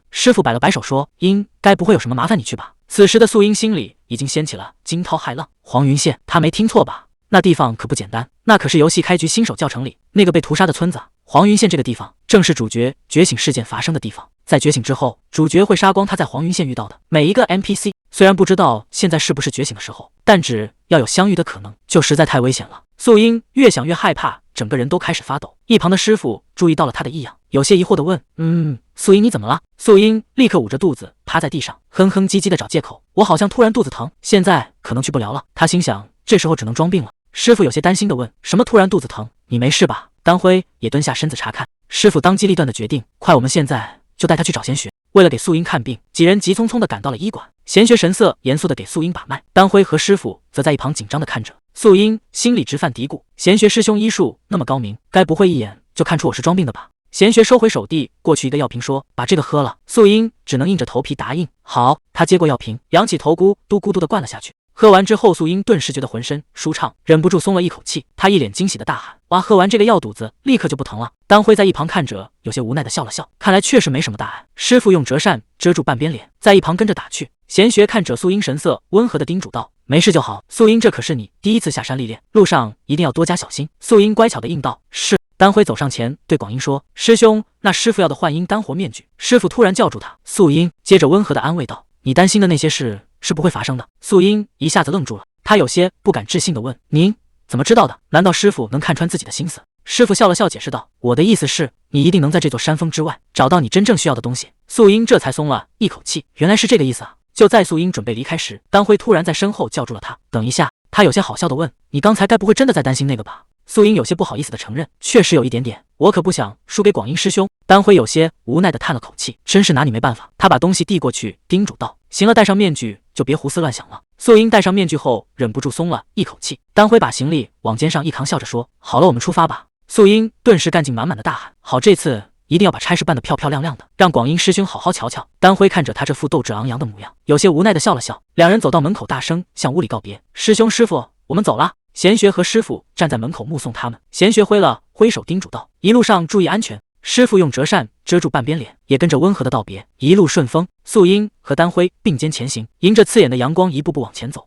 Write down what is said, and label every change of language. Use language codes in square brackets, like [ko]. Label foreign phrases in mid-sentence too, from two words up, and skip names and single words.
[zh] 師傅擺了擺手說：應該不會有什麼麻煩，你去吧。此時的素英心裡已經掀起了驚濤駭浪。黃雲縣，他沒聽錯吧？那地方可不簡單，那可是遊戲開局新手教程裡那個被屠殺的村子。黃雲縣這個地方正是主角覺醒事件發生的地方，在覺醒之後，主角會殺光他在黃雲縣遇到的每一個 NPC。雖然不知道現在是不是覺醒的時候，但只要有相遇的可能，就實在太危險了。素英越想越害怕，整個人都開始發抖。一旁的師傅注意到了他的異樣，有些疑惑地問：素英你怎麼了？素英立刻捂着肚子趴在地上，哼哼唧唧地找借口：我好像突然肚子疼，現在可能去不了了。他心想，這時候只能裝病了。師傅有些擔心地問：什麼突然肚子疼？你沒事吧？丹輝也蹲下身子查看。師傅當機立斷地決定：快，我們現在就帶他去找賢學。為了給素英看病，幾人急匆匆地趕到了醫館。賢學神色嚴肅地給素英把脈，丹輝和師傅則在一旁緊張地看着。素英心裡直犯嘀咕：賢學師兄醫術那麼高明，該不會一眼就看出我是裝病的吧？賢學收回手遞過去一個藥瓶，說：把這個喝了。素英只能硬着頭皮答應：好。他接過藥瓶，仰起頭咕嘟咕嘟地灌了下去。喝完之後，素英頓時覺得渾身舒暢，忍不住鬆了一口氣。她一臉驚喜的大喊：哇，喝完這個藥肚子立刻就不疼了。丹輝在一旁看着，有些無奈的笑了笑，看來確實沒什麼大礙。師傅用折扇遮住半邊臉，在一旁跟着打趣。賢學看着素英，神色溫和的叮囑道：沒事就好。素英，這可是你第一次下山歷練，路上一定要多加小心。素英乖巧的應道：是。丹輝走上前對廣英說：師兄，那師傅要的幻音丹活面具。師傅突然叫住他：素英，接着溫和的安慰道：你擔心的那些事是不會發生的。素英一下子愣住了，她有些不敢置信地問：您怎麼知道的？難道師傅能看穿自己的心思？師傅笑了笑解釋道：我的意思是，你一定能在這座山峰之外找到你真正需要的東西。素英這才鬆了一口氣，原來是这個意思啊。就在素英準備離開時，丹輝突然在身後叫住了她：等一下。他有些好笑地問：你剛才該不會真的在擔心那個吧？素英有些不好意思地承認：確實有一點點，我可不想輸給廣英師兄。丹輝有些無奈地嘆了口氣，真是拿你沒辦法。他把東西遞過去，叮囑道：行了，戴上面具就別胡思亂想了， 素英戴上面具後，忍不住鬆了一口气。丹輝把行李往肩上一扛，笑着說：“好了，我們出发吧。” 素英顿時干勁滿滿的大喊：“好，這次一定要把差事辦得漂漂亮亮的，讓廣英師兄好好瞧瞧。” 丹輝看着他這副鬥志昂揚的模樣，有些無奈的笑了笑。兩人走到門口，大聲向屋裡告別：“師兄師傅，我們走了。” 賢學和師傅站在門口目送他們。賢學揮手叮囑道：“一路上注意安全。” 師傅用折扇遮住半邊臉，也跟着溫和的道別：“一路順風。” 素英和丹輝並肩前行，迎着刺眼的陽光一步步往前走。